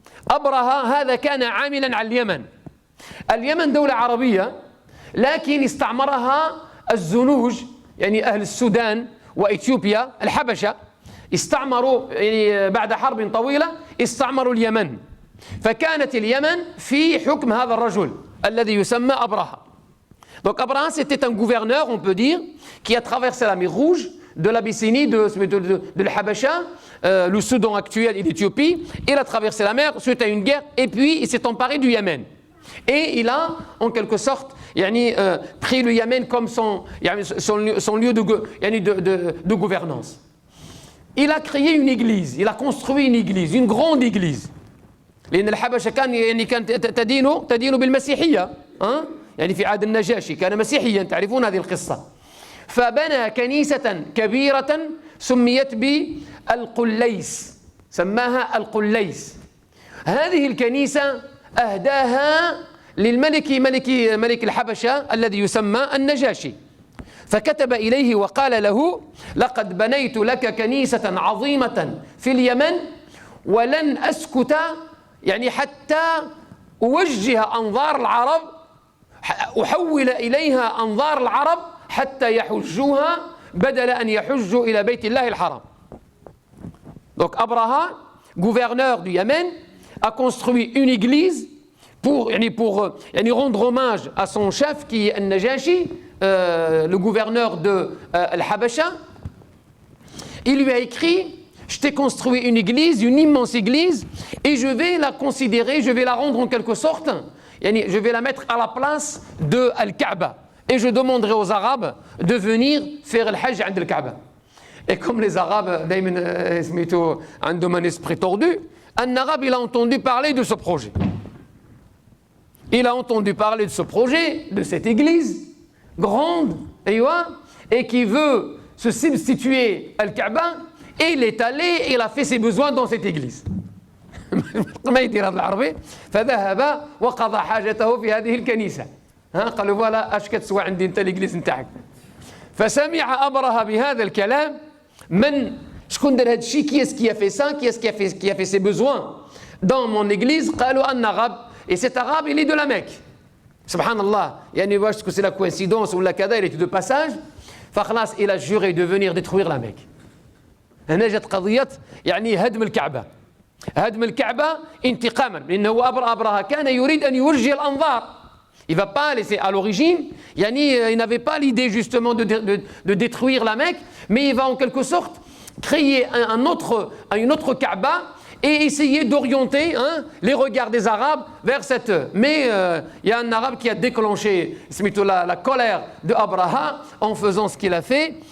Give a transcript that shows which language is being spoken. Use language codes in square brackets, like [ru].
[ar] أبرهة هذا كان عاملا على اليمن. اليمن دولة عربية لكن استعمرها الزنوج، يعني أهل السودان وإثيوبيا الحبشة، استعمروا يعني بعد حرب طويلة استعمروا اليمن، فكانت اليمن في حكم هذا الرجل الذي يسمى أبرهة. [fr] Donc Abraham, c'était un gouverneur, on peut dire, qui a traversé la mer Rouge, de l'Abyssinie, de l'Habasha, le Soudan actuel et l'Éthiopie. Il a traversé la mer suite à une guerre, et puis il s'est emparé du Yémen. Et il a, en quelque sorte, pris le Yémen comme son lieu de gouvernance. Il a créé une église, il a construit une église, une grande église. [ar] لأن الحبشة كانت تدين بالمسيحية، يعني في عهد النجاشي كان مسيحيا، تعرفون هذه القصة. فبنى كنيسة كبيرة سميت بالقليس، سماها القليس. هذه الكنيسة أهداها ملك الحبشة الذي يسمى النجاشي، فكتب إليه وقال له: لقد بنيت لك كنيسة عظيمة في اليمن ولن أسكت يعني حتى أوجه أنظار العرب، أحول إليها أنظار العرب حتى يحجوها بدل أن يحجوا إلى بيت الله الحرام. [fr] Donc Abraha, gouverneur du Yémen, a construit une église pour rendre hommage à son chef qui est Al-Najashi, le gouverneur de Al-Habasha. Il lui a écrit: je t'ai construit une église, une immense église, et je vais la considérer, je vais la rendre en quelque sorte, je vais la mettre à la place de Al-Kaaba. Et je demanderai aux Arabes de venir faire le Hajj [ar] عند [fr] Al-Kaaba. Et comme les Arabes, ont un esprit tordu, un Arabe, il a entendu parler de ce projet. Il a entendu parler de ce projet, de cette église grande, et qui veut se substituer à Al-Kaaba. Et il est allé et il a fait ses besoins dans cette église. [ar] ما يدير هذا العربي فذهب وقضى حاجته في هذه الكنيسة. قالوا فوالا اش كتسوى عندي انت [fr] l'église [ar] نتاعك. فسمع أبرهة بهذا الكلام. من شكون دار هذا الشيء؟ [fr] qui est-ce qui a fait ça? qui est-ce qui a fait ses besoins dans mon église؟ [ar] قالوا [fr] un arabe. Et cet arabe, il est de la Mecque. Subhanallah. [ar] يعني واش [fr] c'est la coïncidence [ar] ولا كذا، [fr] il était de passage. [ar] فخلاص [fr] il a juré de venir détruire la Mecque. [ar] هنا جت قضية هدم الكعبة. هدم الكعبة انتقاما، لأنه أبرهة كان يريد أن يوجه الأنظار. [fr] Il ne va pas laisser à l'origine, il n'avait pas l'idée justement de détruire la Mecque, mais il va en quelque sorte créer une autre Kaaba et essayer d'orienter les regards des Arabes vers cette. Mais il y a un Arabe qui a déclenché la colère de Abraha en faisant ce qu'il a fait.